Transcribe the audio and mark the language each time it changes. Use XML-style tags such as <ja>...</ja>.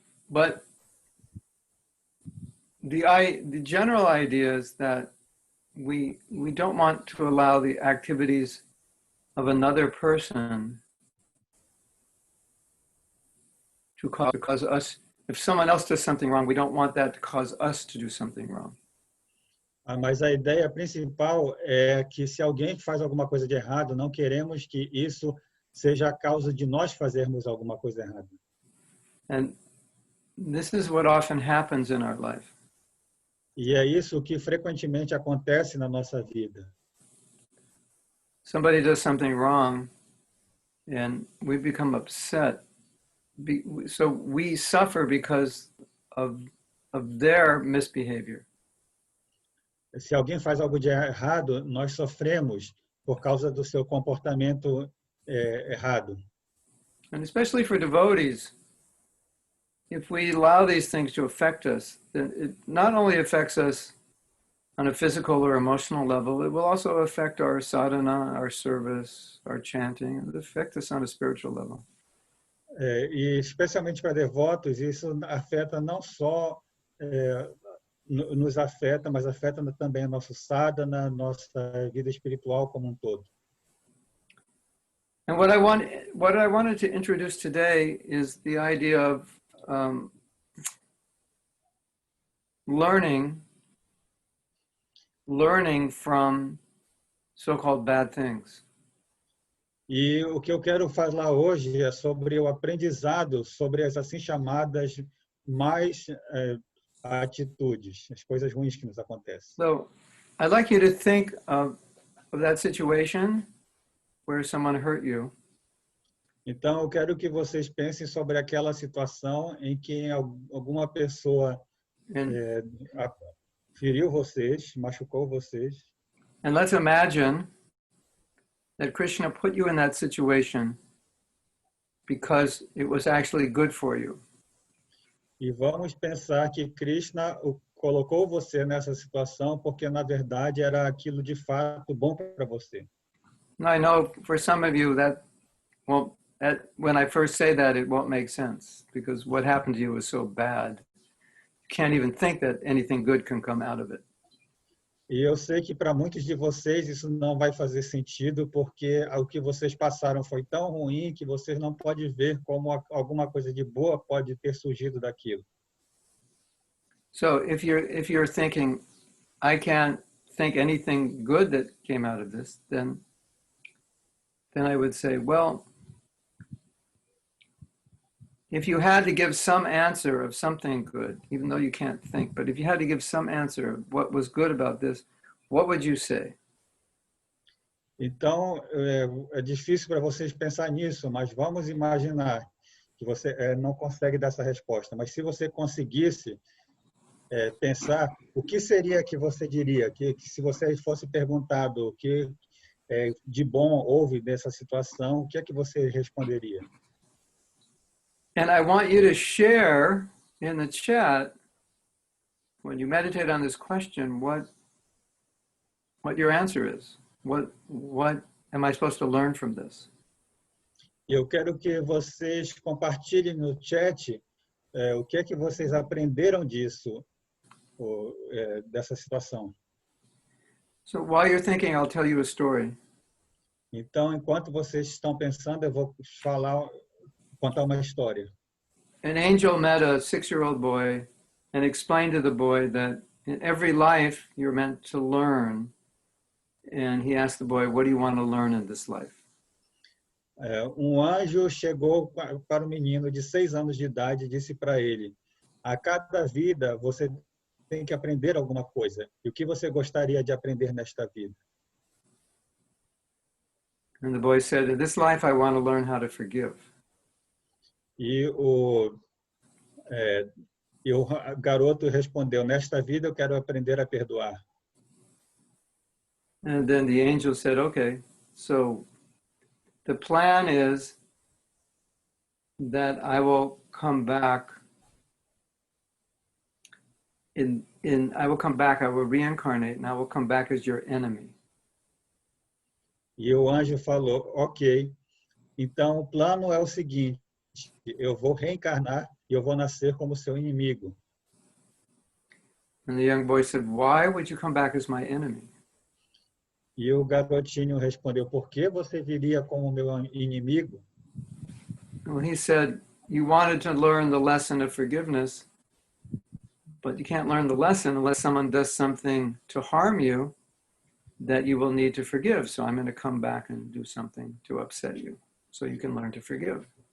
<en>But the general idea is that we don't want to allow the activities of another person to cause us. If someone else does something wrong, we don't want that to cause us to do something wrong.</en> <pt>Mas a ideia principal é que se alguém faz alguma coisa de errado, não queremos que isso seja a causa de nós fazermos alguma coisa errada.</pt> <en>And this is what often happens in our life.</en> <pt>E é isso que frequentemente acontece na nossa vida.</pt> <en>Somebody does something wrong and we become upset. So we suffer because of their misbehavior.</en> <pt>Se alguém faz algo de errado, nós sofremos por causa do seu comportamento errado.</pt> <en>And especially for devotees, if we allow these things to affect us, then it not only affects us on a physical or emotional level, it will also affect our sadhana, our service, our chanting. It will affect us on a spiritual level.</en> <pt>E especialmente para devotos, isso afeta não só nos afeta, mas afeta também a nossa sadhana, nossa vida espiritual como um todo.</pt> <en>And what I wanted to introduce today is the idea of learning from so-called bad things.</en> <pt>E o que eu quero falar hoje é sobre o aprendizado, sobre as assim chamadas mais atitudes, as coisas ruins que nos acontecem.</pt> <en>So I'd like you to think of that situation where someone hurt you.</en> <pt>Então, eu quero que vocês pensem sobre aquela situação em que alguma pessoa</pt> <en>And,</en> <pt>feriu vocês, machucou vocês.</pt> <en>and let's imagine that Krishna put you in that situation because it was actually good for you.</en> <pt>E vamos pensar que Krishna colocou você nessa situação porque, na verdade, era aquilo de fato bom para você.</pt> <en>And I know for some of you that, well, when I first say that, it won't make sense because what happened to you was so bad. You can't even think that anything good can come out of it.</en> <pt>E eu sei que para muitos de vocês isso não vai fazer sentido porque o que vocês passaram foi tão ruim que vocês não podem ver como alguma coisa de boa pode ter surgido daquilo.</pt> <en>So if you're thinking, I can't think anything good that came out of this, then I would say, well, if you had to give some answer of something good, even though you can't think, but if you had to give some answer of what was good about this, what would you say?</en> <pt>Então, é difícil para vocês pensar nisso, mas vamos imaginar que você não consegue dar essa resposta. Mas se você conseguisse pensar, o que seria que você diria? Que se você fosse perguntado o que de bom houve nessa situação, o que é que você responderia?</pt> <en>And I want you to share in the chat, when you meditate on this question, what your answer is. What am I supposed to learn from this?</en> <pt>Eu quero que vocês compartilhem no chat o que é que vocês aprenderam disso, dessa situação.</pt> <en>So while you're thinking, I'll tell you a story.</en> <pt>Então, enquanto vocês estão pensando, eu vou contar uma história.</pt> <en>An angel met a 6-year-old boy and explained to the boy that in every life you're meant to learn. And he asked the boy, what do you want to learn in this life?</en> <pt>Anjo chegou para o menino de 6 anos de idade e disse para ele, a cada vida você tem que aprender alguma coisa. E o que você gostaria de aprender nesta vida?</pt> <en>And the boy said, in this life I want to learn how to forgive.</en> <pt>E o garoto respondeu, nesta vida eu quero aprender a perdoar.</pt> <en>And then the angel said, okay, so the plan is that I will come back I will reincarnate and I will come back as your enemy.</en> <pt>E o anjo falou, ok, então o plano é o seguinte, eu vou reencarnar e eu vou nascer como seu inimigo.</pt> <en>And the young boy said, why would you come back as my enemy?</en> <pt>E o garotinho respondeu, por que você viria como meu inimigo?</pt> <en>Well, he said, you wanted to learn the lesson of forgiveness, but you can't learn the lesson unless someone does something to harm you that you will need to forgive. So I'm going to come back and do something to upset you so you can learn to forgive.</en>